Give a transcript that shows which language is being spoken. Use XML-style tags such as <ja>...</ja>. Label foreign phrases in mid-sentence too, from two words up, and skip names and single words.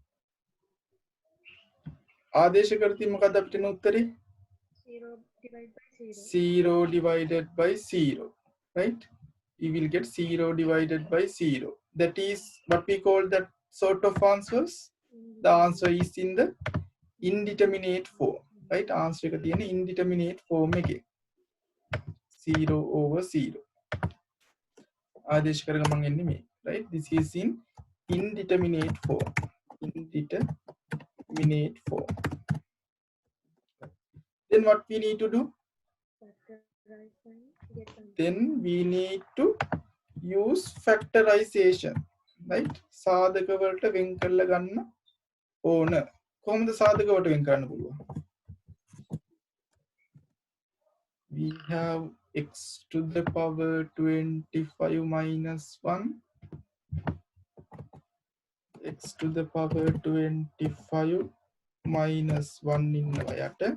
<si>ආදේශ කරති මොකක්ද අපිට එන උත්තරේ?</si> <en>0 divided by 0. 0 divided by 0. Right, you will get 0 divided by 0. That is what we call that sort of answers. The answer is in the indeterminate form. Right, answer</en> <si>එක තියෙන්නේ</si> <en>indeterminate form එකේ 0 over 0.</en> <si>ආදේශ කරගමන් එන්නේ මේ.</si> <en>Right, this is in indeterminate form. Indeterminate form. Then what we need to do? Factorize and get answer. Then we need to use factorization. Right,</en> <si>සාධක වලට වෙන් කරලා ගන්න ඕන. කොහොමද සාධක වලට වෙන් කරන්න පුළුවන්?</si> <en>We have x to the power 25 minus 1, x to the power 25 minus 1</en> <si>ඉන්නවා යට.</si>